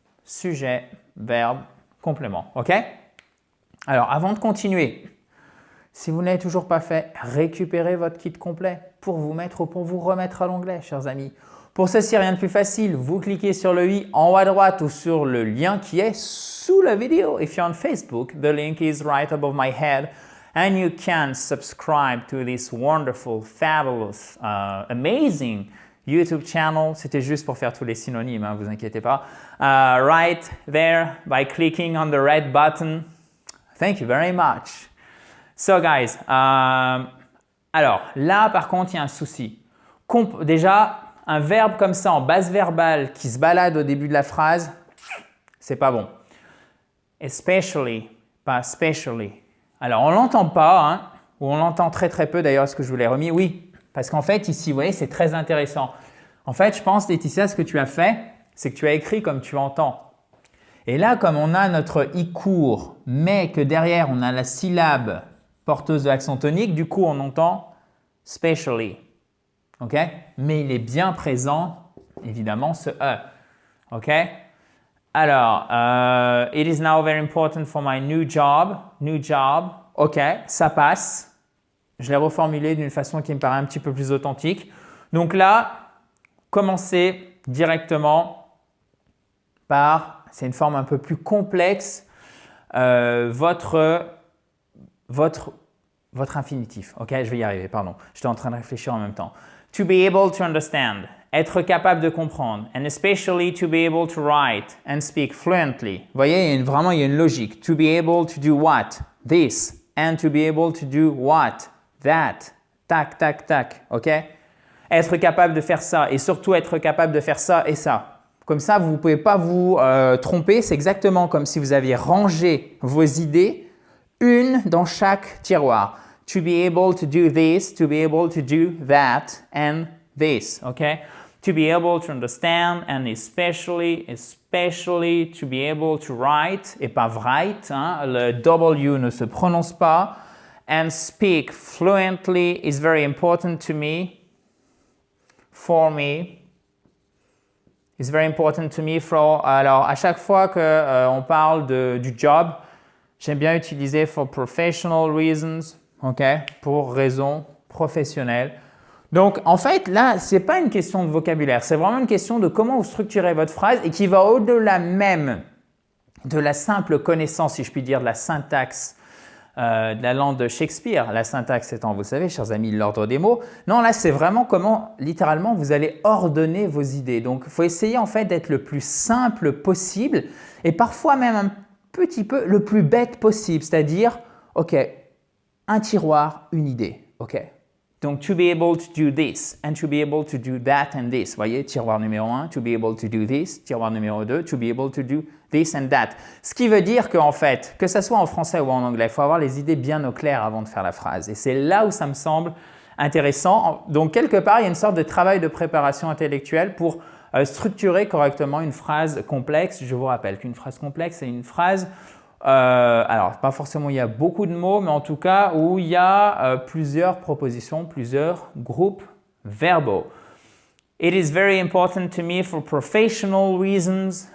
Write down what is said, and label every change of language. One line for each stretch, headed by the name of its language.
French: Sujet, verbe, complément. OK? Alors, avant de continuer, si vous n'avez toujours pas fait, récupérez votre kit complet pour vous remettre à l'anglais, chers amis. Pour ceci, rien de plus facile. Vous cliquez sur le i en haut à droite ou sur le lien qui est sous la vidéo.
English: If you're on Facebook, the link is right above my head. And you can subscribe to this wonderful, fabulous, amazing YouTube channel.
French: C'était juste pour faire tous les synonymes, hein, vous inquiétez pas.
English: Right there by clicking on the red button. Thank you very much. So guys,
French: alors là par contre il y a un souci. Déjà, un verbe comme ça en base verbale qui se balade au début de la phrase, c'est pas bon. Especially, pas especially. Alors, on ne l'entend pas, hein, ou on l'entend très peu d'ailleurs, est-ce que je vous l'ai remis? Oui, parce qu'en fait, ici, vous voyez, c'est très intéressant. En fait, je pense, Laetitia, ce que tu as fait, c'est que tu as écrit comme tu entends. Et là, comme on a notre i court, mais que derrière, on a la syllabe porteuse de l'accent tonique, du coup, on entend specially. OK? Mais il est bien présent, évidemment, ce e. OK?
English: Alors, it is now very important for my new job. New job. OK,
French: ça passe. Je l'ai reformulé d'une façon qui me paraît un petit peu plus authentique. Donc là, commencez directement par, c'est une forme un peu plus complexe, votre infinitif. Ok, je vais y arriver, pardon. J'étais en train de réfléchir en même temps.
English: To be able to understand,
French: être capable de comprendre.
English: And especially to be able to write and speak fluently.
French: Vous voyez, vraiment, il y a une logique.
English: To be able to do what? This. And to be able to do what? That. Tac, tac, tac. Ok?
French: Être capable de faire ça et surtout être capable de faire ça et ça. Comme ça, vous ne pouvez pas vous tromper. C'est exactement comme si vous aviez rangé vos idées, une dans chaque tiroir.
English: To be able to do this, to be able to do that, and this. Okay? To be able to understand, and especially to be able to write,
French: et pas write, hein, le W ne se prononce pas.
English: And speak fluently is very important to me. For me. It's very important to me.
French: Alors, à chaque fois qu'on parle du job, j'aime bien utiliser
English: for professional reasons,
French: ok, pour raisons professionnelles. Donc, en fait, là, ce n'est pas une question de vocabulaire, c'est vraiment une question de comment vous structurez votre phrase et qui va au-delà même de la simple connaissance, si je puis dire, de la syntaxe de la langue de Shakespeare. La syntaxe étant, vous savez, chers amis, l'ordre des mots. Non, là, c'est vraiment comment, littéralement, vous allez ordonner vos idées. Donc, il faut essayer, en fait, d'être le plus simple possible et parfois même un petit peu le plus bête possible. C'est-à-dire, OK, un tiroir, une idée. OK.
English: Donc, to be able to do this and to be able to do that and this.
French: Vous voyez, tiroir numéro 1,
English: to be able to do this.
French: Tiroir numéro 2,
English: to be able to do this and that.
French: Ce qui veut dire qu'en fait, que ce soit en français ou en anglais, il faut avoir les idées bien au clair avant de faire la phrase. Et c'est là où ça me semble intéressant. Donc, quelque part, il y a une sorte de travail de préparation intellectuelle pour structurer correctement une phrase complexe. Je vous rappelle qu'une phrase complexe, c'est une phrase alors, pas forcément il y a beaucoup de mots, mais en tout cas où il y a plusieurs propositions, plusieurs groupes verbaux.
English: It is very important to me for professional reasons.